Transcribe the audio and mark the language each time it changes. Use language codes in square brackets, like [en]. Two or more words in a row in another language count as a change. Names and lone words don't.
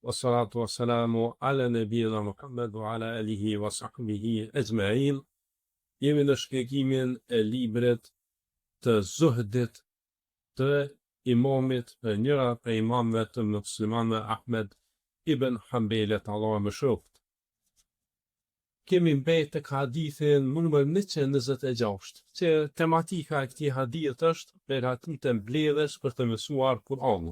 [ar] والصلاة والسلام على نبينا محمد وعلى آله وصحبه أجمعين. [sq] Jemi në shpjegimin e librit të Zuhdit të imamit, njëra prej imamëve të muslimanëve Ahmed ibn Hanbelit, Allahu më shoft. Kemi mbejt tek hadithin numër 126, që tematika e këtij hadith është begatit e mbledhjes për të mësuar Kur'anin.